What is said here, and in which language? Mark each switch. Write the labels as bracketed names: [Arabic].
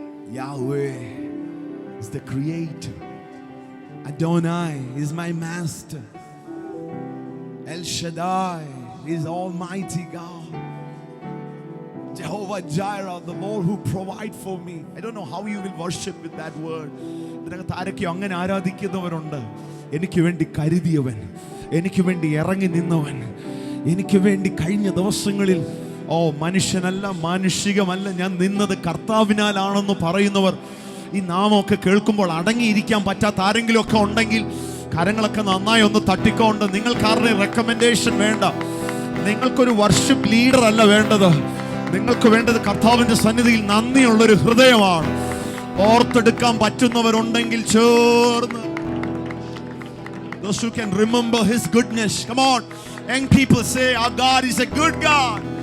[English] Yahweh is the Creator. Adonai is my Master. El Shaddai is Almighty God. Jehovah Jireh, the Lord who provide for me. I don't know how you will worship with that word. [Malayalam] ഇതിനകത്ത് ആരൊക്കെയോ അങ്ങനെ ആരാധിക്കുന്നവരുണ്ട്. എനിക്ക് വേണ്ടി കരുതിയവൻ, എനിക്ക് വേണ്ടി ഇറങ്ങി നിന്നവൻ, എനിക്ക് വേണ്ടി കഴിഞ്ഞ ദിവസങ്ങളിൽ മനുഷ്യനല്ല, മാനുഷികമല്ല, ഞാൻ നിന്നത് കർത്താവിനാലാണെന്ന് പറയുന്നവർ ഈ നാമമൊക്കെ കേൾക്കുമ്പോൾ അടങ്ങിയിരിക്കാൻ പറ്റാത്ത ആരെങ്കിലും ഒക്കെ ഉണ്ടെങ്കിൽ കരങ്ങളൊക്കെ നന്നായി ഒന്ന് തട്ടിക്കൊണ്ട്. നിങ്ങൾക്കാരുടെ റെക്കമെൻഡേഷൻ വേണ്ട, നിങ്ങൾക്കൊരു വർഷിപ്പ് ലീഡർ അല്ല വേണ്ടത്. നിങ്ങൾക്ക് വേണ്ടത് കർത്താവിന്റെ സന്നിധിയിൽ നന്ദിയുള്ളൊരു ഹൃദയമാണ്. ഓർത്തെടുക്കാൻ പറ്റുന്നവരുണ്ടെങ്കിൽ ചേർന്ന്. [English] Those who can remember His goodness. Come on, young people, say our God is a good God.